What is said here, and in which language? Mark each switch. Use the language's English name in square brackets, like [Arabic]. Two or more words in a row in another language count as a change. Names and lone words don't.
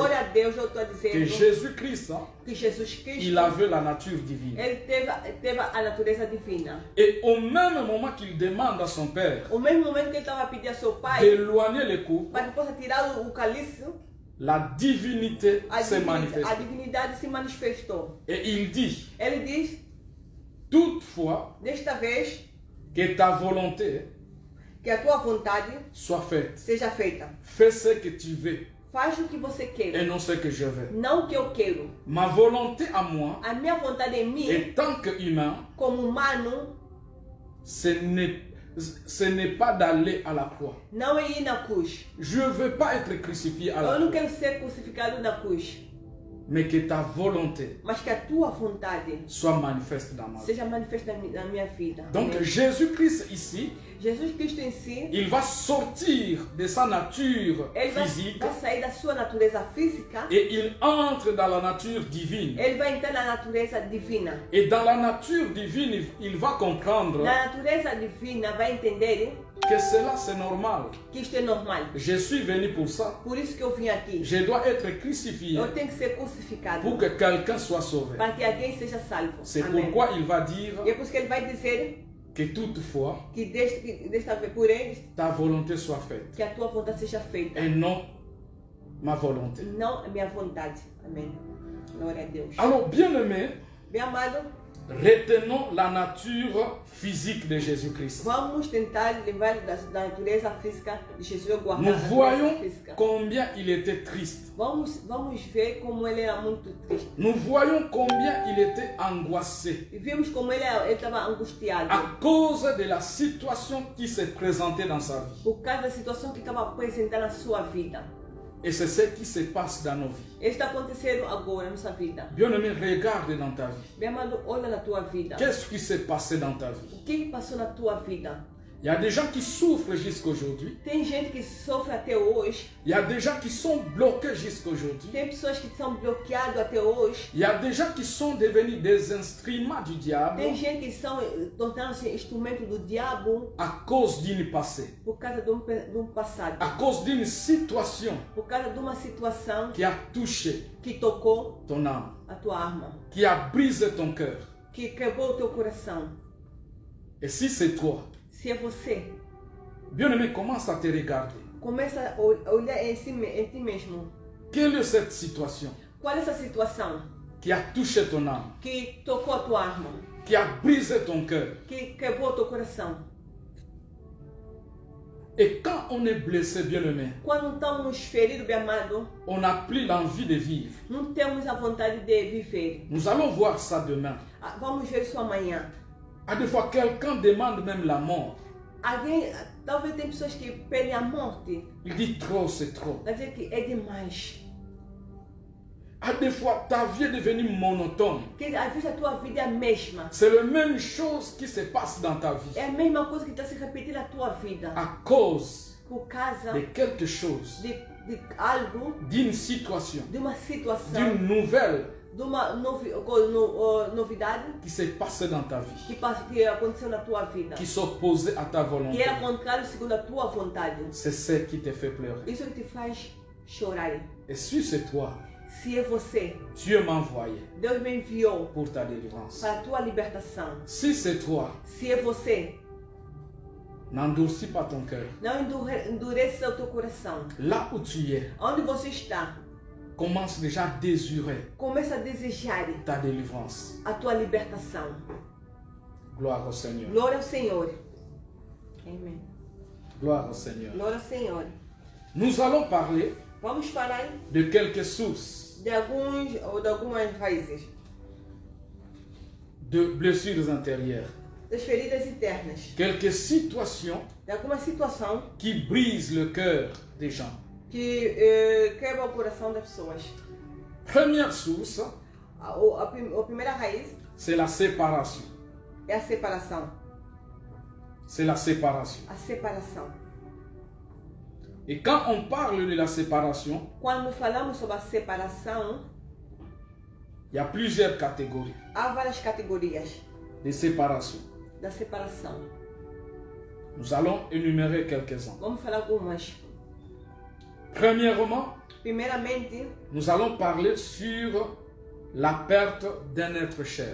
[Portuguese] Glória a Deus, eu estou a que dizer [French] Jésus-Christ, hein, [Portuguese] que Jesus Cristo, [French] il avait la nature divine. [Portuguese] ele teve a natureza divina. [French] Et au même moment qu'il demande à son Père [Portuguese] O mesmo momento que ele estava a pedir a seu pai [French] d'éloigner les coups, [Portuguese] para que possa tirar o cálice, [French] la divinité se manifeste. [Portuguese] a divinidade se manifestou. [French] Et il dit, [Portuguese] Ele diz, [French] toutefois, [Portuguese] desta vez, [French] que ta volonté [Portuguese] que a tua vontade [French] soit faite. [Portuguese] seja feita. [French] Fais ce que tu veux [Portuguese] Faz o que você [French] et [Portuguese] quer, [French] non ce que je veux. [Portuguese] não o que eu quero. [French] Ma volonté à moi, [Portuguese] A minha vontade em mim, [French] en tant qu'humain, [Portuguese] como humano, [French] ce n'est pas d'aller à la croix. [Portuguese] não é ir na cruz. [French] Je ne veux pas être crucifié à la [Portuguese] Eu não [French] croix, [Portuguese] quero ser crucificado na cruz, [French] mais que ta volonté [Portuguese] mas que a tua vontade [French] soit manifeste dans ma vie. [Portuguese] seja manifesta na minha vida. [French] Donc [Portuguese] Amém? [French] Jésus-Christ ici, [Portuguese] Jesus Cristo em si, [French] il va sortir de sa nature [Portuguese] ele [French] physique [Portuguese] vai sair da sua natureza física, [French] et il entre dans la nature divine. [Portuguese] ele vai entrar na natureza divina. [French] Et dans la nature divine, il va comprendre [Portuguese] Na natureza divina vai entender [French] que cela c'est normal. [Portuguese] que isto é normal. [French] Je suis venu pour ça. [Portuguese] Por isso que eu vim aqui. [French] Je dois être crucifié [Portuguese] Eu tenho que ser crucificado [French] pour que quelqu'un soit sauvé. [Portuguese] para que alguém seja salvo. [French] C'est [Portuguese] Amém. [French] pourquoi il va dire [Portuguese] E é por isso que ele vai dizer [French] que toutefois [Portuguese] que desta vez, porém, [French] ta volonté soit faite [Portuguese] que a tua vontade seja feita, [French] et non ma volonté. [Portuguese] não a minha vontade. Amém. Glória a Deus. [French] Alors, bien-aimés, [Portuguese] Bem amado, [French] retenons la nature physique de Jésus-Christ. [Portuguese] vamos tentar levar da natureza física de Jesus, guardar [French] Nous [Portuguese] a natureza [French] voyons [Portuguese] física. [French] combien il était triste. [Portuguese] Vamos ver como ele era muito triste. [French] Nous voyons combien il était angoissé [Portuguese] E vimos como ele estava angustiado [French] à cause de la situation qui s'est présentée dans sa vie. [Portuguese] por causa da situação que estava apresentada na sua vida. [French] Et c'est ce qui se passe dans nos vies. [Portuguese] Está acontecendo agora na nossa vida. [French] Bien-aimé, regarde dans ta vie. [Portuguese] Meu amado, olha na tua vida. [French] Qu'est-ce qui s'est passé dans ta vie? [Portuguese] O que passou na tua vida? [French] Il y a des gens qui souffrent jusqu'à aujourd'hui. [Portuguese] Tem gente que sofre até hoje. [French] Il y a des gens qui sont bloqués jusqu'à aujourd'hui. [Portuguese] Tem pessoas que são bloqueadas até hoje. [French] Il y a des gens qui sont devenus des instruments du diable [Portuguese] Tem gente que são tornando-se instrumento do diabo [French] à cause d'une passé, [Portuguese] por causa de um passado. [French] à cause d'une situation [Portuguese] Por causa de uma situação [French] qui a touché [Portuguese] que tocou [French] ton âme, [Portuguese] a tua alma. [French] qui a brisé ton cœur. [Portuguese] Que quebrou o teu coração. [French] Et si c'est toi, [Portuguese] Se é você, [French] bien-aimé, commence à te regarder. [Portuguese] começa a olhar em ti mesmo. [French] Quelle est cette situation [Portuguese] Qual é essa situação [French] qui a touché ton âme, [Portuguese] que tocou a tua alma? [French] qui a brisé ton cœur? [Portuguese] Que quebrou o teu coração? [French] Et quand on est blessé, bien-aimé, [Portuguese] Quando estamos feridos, bem amado, [French] on n'a plus l'envie de vivre. [Portuguese] não temos a vontade de viver. [French] Nous allons voir ça demain. [Portuguese] Vamos ver isso amanhã. [French] À des fois, quelqu'un demande même la mort. [Portuguese] Alguém, talvez tem pessoas que pedem a morte. [French] Il dit trop, c'est trop. [Portuguese] Quer dizer que é demais. [French] À des fois, ta vie est devenue monotone. [Portuguese] Que às vezes a tua vida é a mesma. [French] C'est la même chose qui se passe dans ta vie. [Portuguese] É a mesma coisa que está se repetindo na tua vida. [French] À cause [Portuguese] Por causa [French] de quelque chose, [Portuguese] de algo, [French] d'une situation, [Portuguese] de uma situação, [French] d'une nouvelle [Portuguese] de uma novidade [French] qui s'est passée dans ta vie, [Portuguese] que aconteceu na tua vida. [French] qui s'opposait à ta [Portuguese] Que [French] volonté. [Portuguese] era contrário segundo a tua vontade. [French] C'est ce qui te fait pleurer. [Portuguese] Isso que te faz chorar. [French] Et si c'est toi, [Portuguese] Se é você, [French] Dieu m'a envoyé [Portuguese] Deus me enviou [French] pour ta délivrance. [Portuguese] para a tua libertação. [French] Si c'est toi, [Portuguese] Se é você, [French] n'endurcis pas ton cœur. [Portuguese] não endureça o teu coração. [French] Là où tu es, [Portuguese] Onde você está, [French] commence déjà à désirer [Portuguese] começa a desejar [French] ta délivrance. [Portuguese] a tua libertação. [French] Gloire au Seigneur. [Portuguese] Glória ao Senhor. Amém. [French] Gloire au Seigneur. [Portuguese] Glória ao Senhor. [French] Nous allons parler [Portuguese] Vamos falar [French] de quelques sources [Portuguese] de algumas raízes [French] de blessures intérieures, [Portuguese] das feridas internas, [French] quelques situations [Portuguese] de alguma situação [French] qui brisent le cœur des gens. [Portuguese] que quebra o coração das pessoas. [French] Première source, [Portuguese] A primeira raiz [French] c'est la séparation. [Portuguese] é a separação. [French] C'est la séparation. [Portuguese] A separação. [French] Et quand on parle de la séparation, [Portuguese] Quando falamos sobre a separação, [French] il y a plusieurs catégories [Portuguese] há várias categorias [French] de séparation. [Portuguese] da separação. [French] Nous allons énumérer quelques-uns. [Portuguese] Vamos falar algumas. [French] Premièrement, [Portuguese] Primeiramente, [French] nous allons parler sur la perte d'un être cher.